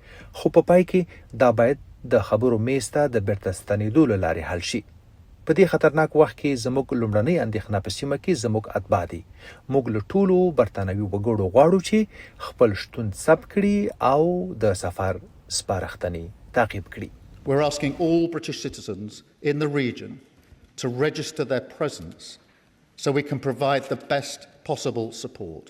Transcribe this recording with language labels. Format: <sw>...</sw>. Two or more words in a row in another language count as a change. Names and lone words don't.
<ps>خو په پای کې دا باید د خبرو میز ته د بیرته ستنېدو له لارې حل شي. په دې خطرناک وخت کې زموږ لومړنۍ اندېښنه په سیمه کې زموږ اتباع دي. موږ له ټولو برتانوي وګړو غواړو چې خپل شتون ثبت کړي او د سفر سپارښتنې تعقیب کړي.</ps> <en>We're asking all British citizens in the region to register their presence so we can provide the best possible support.</en>